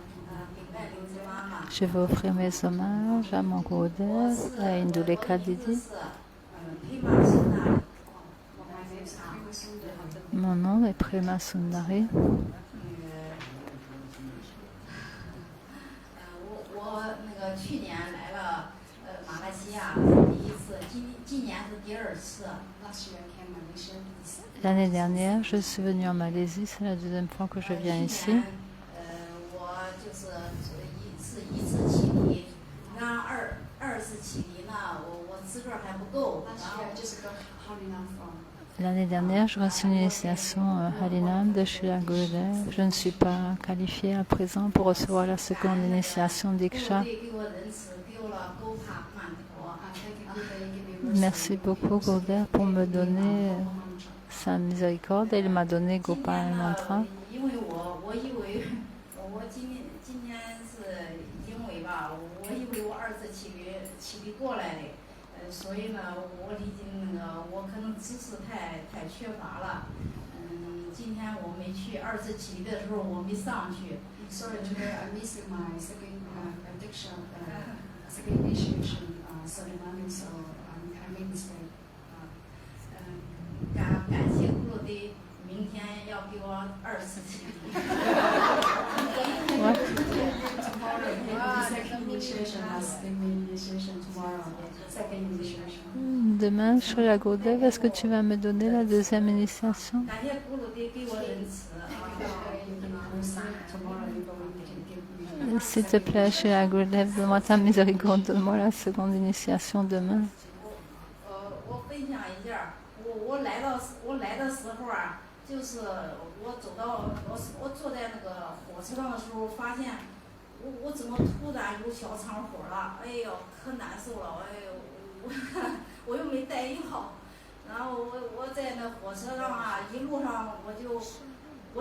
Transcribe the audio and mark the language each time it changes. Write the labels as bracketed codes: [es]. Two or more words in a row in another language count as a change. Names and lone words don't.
[fr] Je vais offrir mes hommages à mon Gurudev, à Indulekha Didi. Mon nom est Prema Sundari. [zh] 我那个去年来了马来西亚第一次，今年是第二次。 [en] Last year I came Malaysia. [fr] L'année dernière, je suis venue en Malaisie, c'est la deuxième fois que je viens ici. [zh] 我就是一次起离，那二次起离呢，我资格还不够。 [en] Last year I just got Harinam from. [fr] L'année dernière, je reçus une initiation Harinam de Srila Gurudev. Je ne suis pas qualifiée à présent pour recevoir la seconde initiation Diksha. Merci beaucoup Gurudev pour me donner sa miséricorde et il m'a donné Gopal Mantra. [zh] 因为我以为我今年是因为吧，我以为我二次起离过来的。所以呢，我已经那个，我可能知识太缺乏了。今天我没去，二次起离的时候我没上去。 [en] Sorry, today I missed my second addiction, second initiation ceremony, so I made mistake. [zh] 感谢咕噜的，明天要给我二次起离。 [en] Tomorrow, the second initiation has the initiation tomorrow. Second initiation. [fr] Demain, Srila Gurudev, est-ce que tu vas me donner la deuxième initiation? [zh] 感谢咕噜的给我仁慈。 [en] Tomorrow you can give me. [fr] S'il te plaît, Srila Gurudev, donne-moi ta miséricorde, donne-moi la seconde initiation demain. [zh] 我分享一下，我来的时候啊，就是我走到我坐在那个火车上的时候，发现我怎么突然有小肠火了？哎呦，可难受了！哎呦，我又没带药，然后我在那火车上啊，一路上我